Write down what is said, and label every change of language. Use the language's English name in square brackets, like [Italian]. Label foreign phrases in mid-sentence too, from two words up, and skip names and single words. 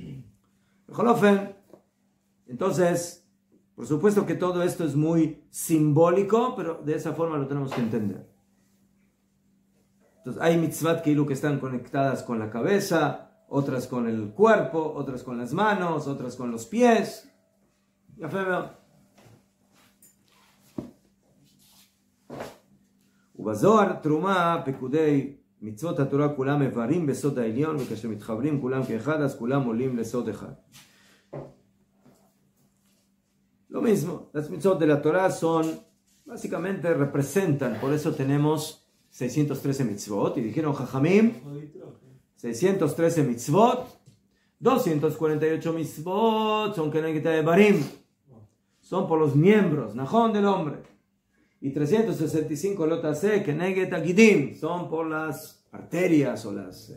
[Spanish] Entonces, por supuesto que todo esto es muy simbólico, pero de esa forma lo tenemos que entender. Entonces, hay mitzvot que están conectadas con la cabeza, otras con el cuerpo, otras con las manos, otras con los pies. Ya veo. [Hebrew] ובזוהר תרומה פקודי מצוות התורה כולם מברים בסוד העליון, וכאשר מתחברים כולם כאחד, אז כולם עולים לסוד אחד. [Spanish] Lo mismo, las mitzvot de la Torah básicamente representan, por eso tenemos 613 mitzvot, y dijeron Jajamim, 613 mitzvot, 248 mitzvot son [Hebrew] כנגד אברים, [Spanish] son por los miembros, Najón del hombre, y 365 [Hebrew] לא תעשה כנגד גידים, [Spanish] son por las arterias o las...